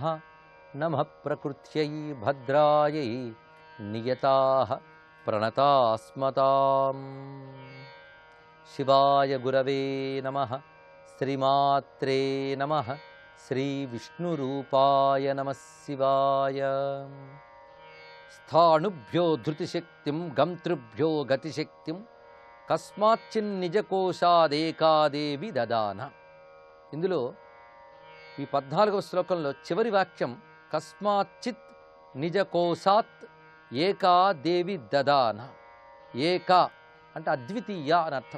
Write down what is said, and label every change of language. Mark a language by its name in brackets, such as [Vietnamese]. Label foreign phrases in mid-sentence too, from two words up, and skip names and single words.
[Sanskrit] नमः प्रकृत्यै भद्रायै नियताः प्रणतास्मताम्। शिवाय गुरवे नमः। श्रीमात्रे नमः। श्रीविष्णुरूपाय नमः शिवाय। स्थाणुभ्यो धृतिशक्तिं गंतृभ्यो गतिशक्तिं కస్మాచ్చిన్నిజకోశాదేకాదేవి దదాన. [Telugu] ఇందులో ఈ 14వ శ్లోకంలో చివరి వాక్యం [Sanskrit] కస్మాచ్చిత్ నిజకోశాత్ ఏకాదేవి దదాన. [Telugu] ఏకా అంటే అద్వితీయ అని అర్థం.